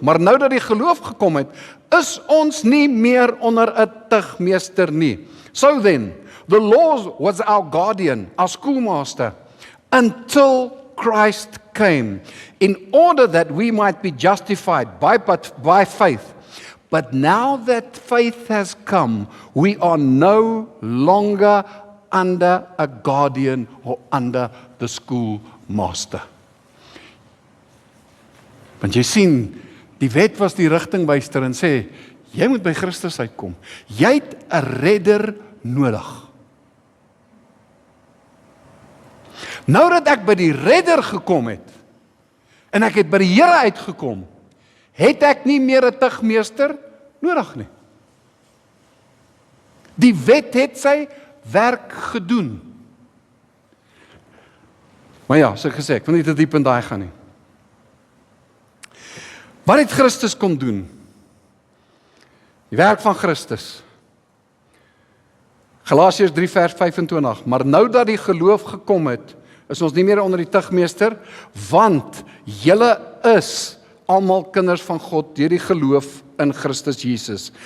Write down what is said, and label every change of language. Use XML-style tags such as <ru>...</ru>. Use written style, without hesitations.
<af>Maar nou dat die geloof gekom het, is ons nie meer onder 'n tugmeester nie.</af> <en>So then, the law was our guardian, our schoolmaster, until Christ came, in order that we might be justified by faith. But now that faith has come, we are no longer under a guardian or under the schoolmaster.</en> <af>Want jy sien, die wet was die rigtingwyser en sê, jy moet by Christus uitkom. Jy het 'n redder nodig. Nou dat ek by die redder gekom het, en ek het by die Here uitgekom, het ek nie meer 'n tugmeester nodig nie. Die wet het sy werk gedoen. Maar ja, soos ek gesê, ek wil nie te diep in daai gaan nie. Wat het Christus kom doen? Die werk van Christus. Galasiërs 3 vers 25. Maar nou dat die geloof gekom het, is ons nie meer onder die tugmeester, want julle is almal kinders van God deur die geloof in Christus Jesus.</af>